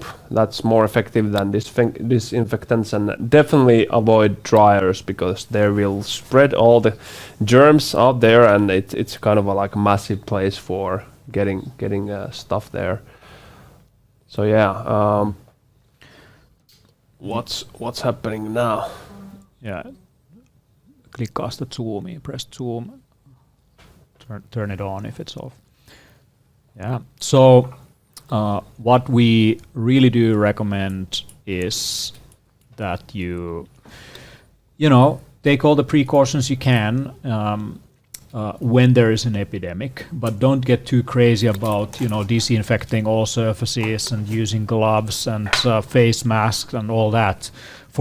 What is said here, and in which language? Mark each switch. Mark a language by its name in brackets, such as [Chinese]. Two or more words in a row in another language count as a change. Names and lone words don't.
[English] That's more effective than disinfectants, and definitely avoid dryers because they will spread all the germs out there, and it's kind of a massive place for getting stuff there. So yeah, what's happening now? Yeah, [Finnish] klikkaa sitä zoomia, [English] press zoom, turn it on if it's off. Yeah, so what we really do recommend is that you take all the precautions you can when there is an epidemic, but don't get too crazy about disinfecting all surfaces and using gloves and face masks and all that.